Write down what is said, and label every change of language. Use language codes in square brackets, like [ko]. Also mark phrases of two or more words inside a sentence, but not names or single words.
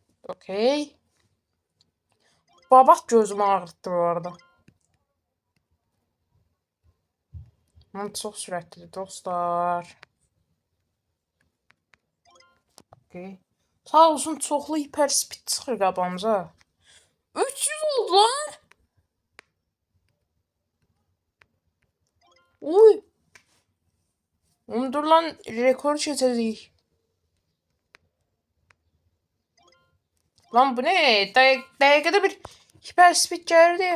[tr] Okey. Babat gözümü ağrıttı bu arada. [az] Ama çok sürətlidir dostlar. Okey. Sağ olsun çoxlu hiperspeed çıxır qabağımıza. [tr] 300 oldu lan. Uy. [az] Dur lan rekor çəkəcəyik. [tr] Lan bu ne? [az] Dəqiqədə bir hiperspeed gəldi.